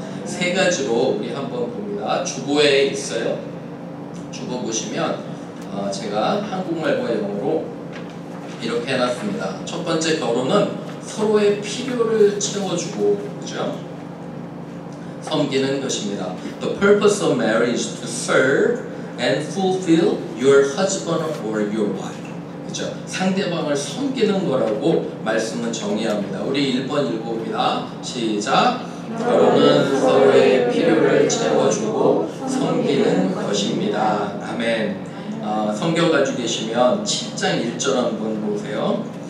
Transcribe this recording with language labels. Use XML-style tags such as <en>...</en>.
<ko>3가지로 우리 한번 봅니다. 주보에 있어요. 주보 보시면 제가 한국말과 영어로 이렇게 해놨습니다. 첫 번째, 결혼은 서로의 필요를 채워주고, 그죠? 섬기는 것입니다.</ko> <en>The purpose of marriage is to serve and fulfill your husband or your wife.</en> <ko>그죠? 상대방을 섬기는 거라고 말씀은 정의합니다. 우리 1번 읽어봅니다. 시작. 결혼은 서로의 필요를 채워주고 섬기는 것입니다. 아멘. 성경 가지고 계시면 7장 1절 한번 보세요.</ko>